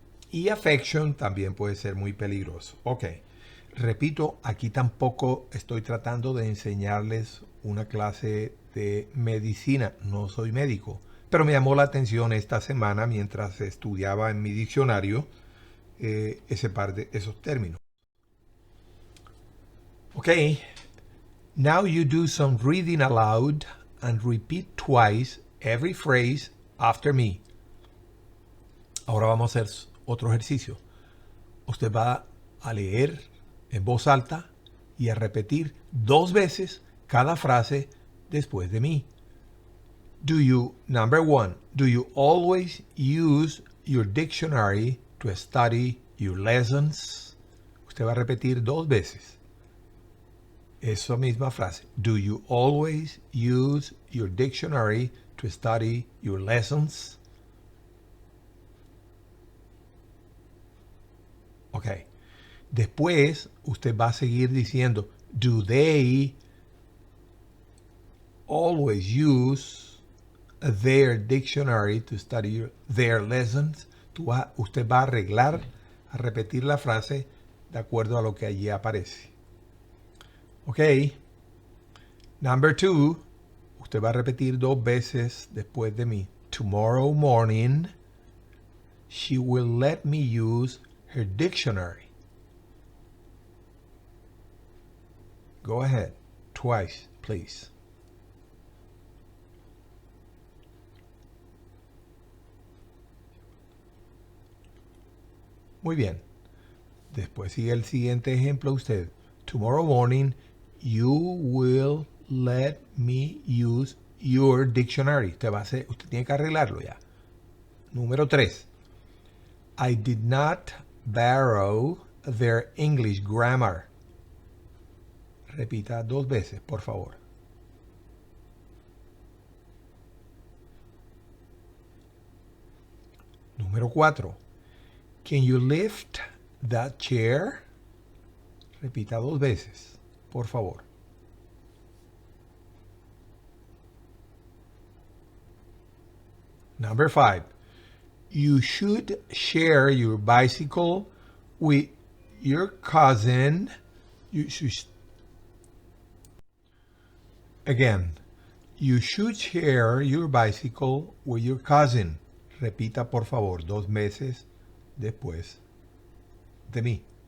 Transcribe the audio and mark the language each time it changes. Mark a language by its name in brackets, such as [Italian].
[Spanish] Y affection también puede ser muy peligroso. Ok, repito, aquí tampoco estoy tratando de enseñarles una clase de medicina, no soy médico, pero me llamó la atención esta semana mientras estudiaba en mi diccionario ese par de esos términos. [English] Ok, now you do some reading aloud and repeat twice every phrase after me. [Spanish] Ahora vamos a hacer otro ejercicio. Usted va a leer en voz alta y a repetir 2 veces cada frase después de mí. [English] Number 1, do you always use your dictionary to study your lessons? [Spanish] Usted va a repetir 2 veces esa misma frase. [English] Do you always use your dictionary to study your lessons? Ok. [Spanish] Después, usted va a seguir diciendo, [English] do they always use their dictionary to study their lessons? [Spanish] Usted va a arreglar, a repetir la frase de acuerdo a lo que allí aparece. Ok. [English] Number 2, [Spanish] usted va a repetir 2 veces después de mí. [English] Tomorrow morning, she will let me use her dictionary. Go ahead. Twice, please. [Spanish] Muy bien. Después sigue el siguiente ejemplo usted. [English] Tomorrow morning, you will let me use your dictionary. [Spanish] Usted tiene que arreglarlo ya. Número 3. [English] I did not borrow their English grammar. [Spanish] Repita 2 veces, por favor. Número 4. [English] Can you lift that chair? [Spanish] Repita 2 veces, por favor. [English] Number 5. You should share your bicycle with your cousin. You should share your bicycle with your cousin. [Spanish] Repita por favor 2 meses después de mí.